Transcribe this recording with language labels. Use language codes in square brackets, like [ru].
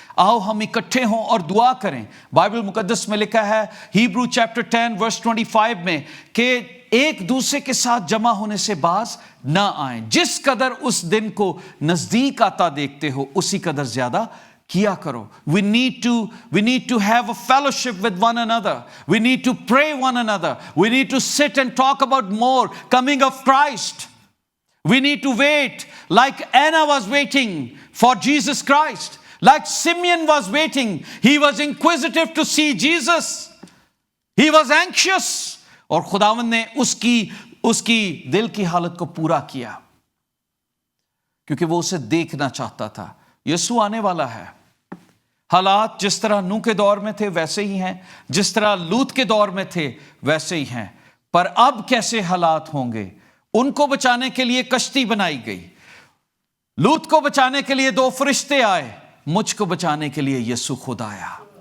[ur] آؤ ہم اکٹھے ہوں اور دعا کریں۔ بائبل مقدس میں لکھا ہے ہیبرو چیپٹر 10 ورس 25 میں کہ ایک دوسرے کے ساتھ جمع ہونے سے باز نہ آئیں، جس قدر اس دن کو نزدیک آتا دیکھتے ہو اسی قدر زیادہ کیا کرو۔ [en] We need to have a fellowship with one another. We need to pray one another. We need to sit and talk about more coming of Christ. We need to wait like Anna was waiting for Jesus Christ. Like Simeon was waiting. He was inquisitive to see Jesus. He was anxious. [ur] اور خداوند نے اس کی دل کی حالت کو پورا کیا، کیونکہ وہ اسے دیکھنا چاہتا تھا۔ یسوع آنے والا ہے۔ حالات جس طرح نوح کے دور میں تھے ویسے ہی ہیں، جس طرح لوط کے دور میں تھے ویسے ہی ہیں، پر اب کیسے حالات ہوں گے؟ ان کو بچانے کے لیے کشتی بنائی گئی، لوط کو بچانے کے لیے 2 فرشتے آئے، مجھ کو بچانے کے لیے یسوع خود آیا۔